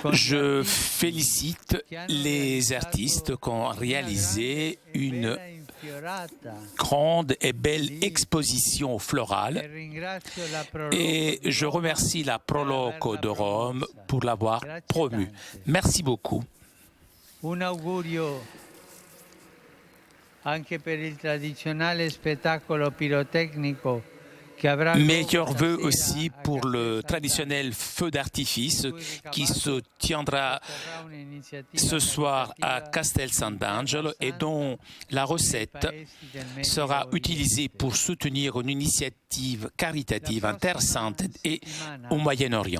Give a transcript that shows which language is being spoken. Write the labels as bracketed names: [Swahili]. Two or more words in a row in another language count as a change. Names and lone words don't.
[French] Je félicite les artistes qui ont réalisé une grande et belle exposition florale et je remercie la Proloco de Rome pour l'avoir promu. Merci beaucoup. [Italian] Un augurio anche per il tradizionale spettacolo pirotecnico. [French] Meilleurs vœux aussi pour le traditionnel feu d'artifice qui se tiendra ce soir à Castel Sant'Angelo et dont la recette sera utilisée pour soutenir une initiative caritative intéressante et au Moyen-Orient.